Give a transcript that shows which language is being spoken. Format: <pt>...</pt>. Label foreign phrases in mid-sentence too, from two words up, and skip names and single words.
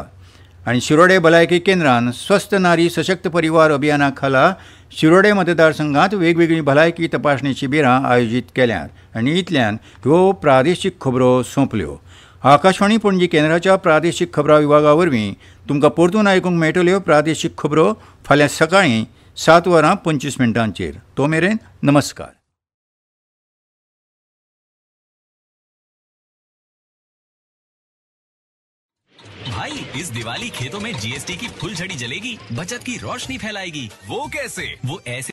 <kok>आनी शिरोडे भलायकी केंद्रान स्वस्थ नारी सशक्त परिवार अभियाना खाला शिरोडे मतदारसंघात वेगवेगळी भलायकी तपासणी शिबिरां आयोजीत केल्यात। आनी इतल्यान ह्यो प्रादेशीक खबरो सोंपल्यो। आकाशवाणी पणजी केंद्राच्या प्रादेशीक खबरां विभागा वरवीं तुमकां परतून आयकूंक मेळटल्यो प्रादेशीक खबरो फाल्यां सकाळीं 7:25 तो मेरेन नमस्कार.</kok> <hi>भाई इस दिवाली खेतों में जीएसटी की फुल झड़ी जलेगी, बचत की रोशनी फैलाएगी. वो कैसे? वो ऐसे</hi>